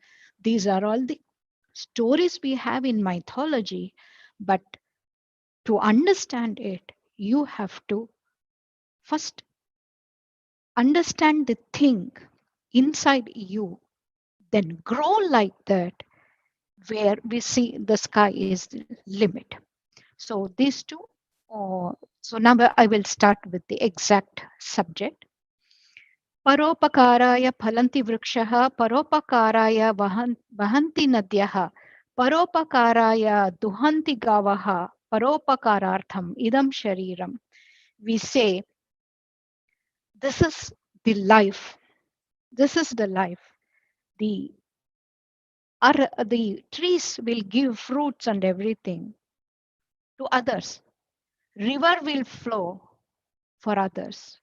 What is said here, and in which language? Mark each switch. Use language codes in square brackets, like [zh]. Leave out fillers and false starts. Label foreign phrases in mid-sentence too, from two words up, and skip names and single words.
[en] These are all the stories we have in mythology, but to understand it, you have to first understand the thing inside you, then grow like that, where we see the sky is the limit. So these two, so now I will start with the exact subject. [sa] Paropakaraaya phalanti vrikshaha, paropakaraaya vahanti nadyah, paropakaraaya duhanti gavaha, paropakarartham idam shariram. [en] We say, this is the life. This is the life. The trees will give fruits and everything to others. River will flow for others.